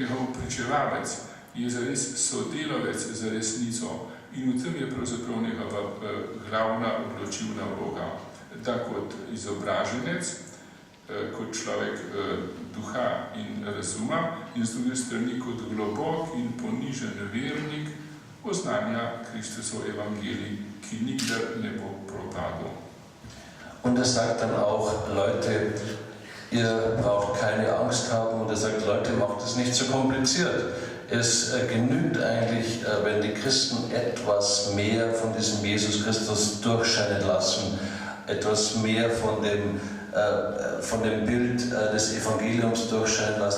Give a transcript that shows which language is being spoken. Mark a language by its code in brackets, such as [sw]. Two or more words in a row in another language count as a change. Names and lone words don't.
[sl] njegov pričevalec, je zares sodelavec za resnico in v tem je pravzaprav njegova glavna odločilna vloga, da kot izobraženec, kot človek duha in razuma in z druge strani kot globok in ponižen vernik oznanja Kristusov evangelij, ki nikdar ne bo propadel. [de] Und er sagt dann auch, Leute, ihr braucht keine Angst haben. Und er sagt, Leute, macht es nicht so kompliziert. Es genügt eigentlich, wenn die Christen etwas mehr von diesem Jesus Christus durchscheinen lassen, etwas mehr von dem Bild des Evangeliums durchscheinen lassen.